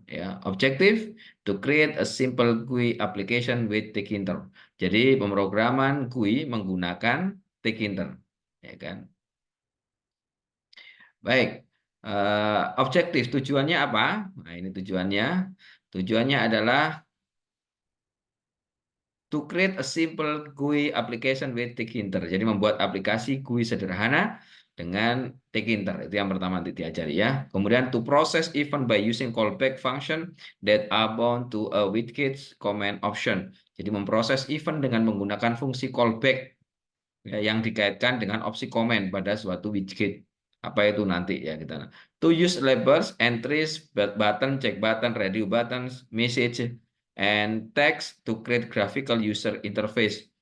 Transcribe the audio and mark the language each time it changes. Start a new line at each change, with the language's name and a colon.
English: Ya, objective to create a simple GUI application with Tkinter.
Indonesian: Jadi pemrograman GUI menggunakan Tkinter, ya kan? Baik, objektif tujuannya apa? Nah, ini tujuannya. Tujuannya adalah
English: to create a simple GUI application with Tkinter.
Indonesian: Jadi membuat aplikasi GUI sederhana dengan Tkinter. Itu yang pertama nanti diajari ya. Kemudian
English: to process event by using callback function that are bound to a widget command option.
Indonesian: Jadi memproses event dengan menggunakan fungsi callback ya, yang dikaitkan dengan opsi komen pada suatu widget. Apa itu nanti ya kita.
English: To use labels, entries, button, check button, radio buttons, message, and text to create graphical user interface.